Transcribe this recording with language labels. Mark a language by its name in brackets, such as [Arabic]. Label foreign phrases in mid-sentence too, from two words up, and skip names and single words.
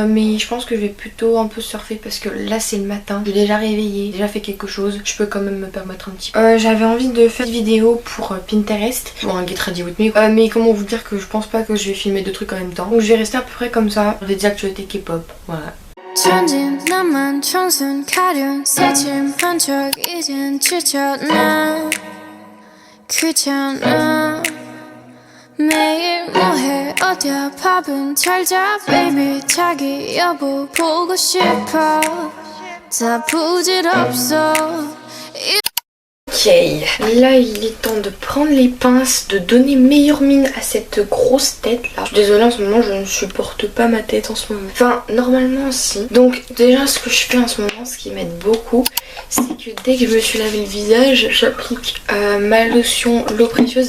[French] Mais je pense que je vais plutôt un peu surfer parce que là c'est le matin, je suis déjà réveillée, j'ai déjà fait quelque chose, je peux quand même me permettre un petit peu. J'avais envie de faire une vidéo pour Pinterest, pour un [English] Get Ready With Me, [French] mais comment vous dire que je pense pas que je vais filmer deux trucs en même temps. Donc je vais rester à peu près comme ça, des actualités K-pop, voilà. [Korean] 천진 나만 청순 가련 새침한 척 이젠 지쳤나 귀찮아 매일 뭐해 어디야 밥은 잘자 baby 자기 여보 보고 싶어 다 부질없어. [French] Ok, là il est temps de prendre les pinces, de donner meilleure mine à cette grosse tête là. Je suis désolée, en ce moment je ne supporte pas ma tête en ce moment. Enfin normalement si. Donc déjà ce que je fais en ce moment, ce qui m'aide beaucoup, c'est que dès que je me suis lavé le visage, j'applique ma lotion l'eau précieuse.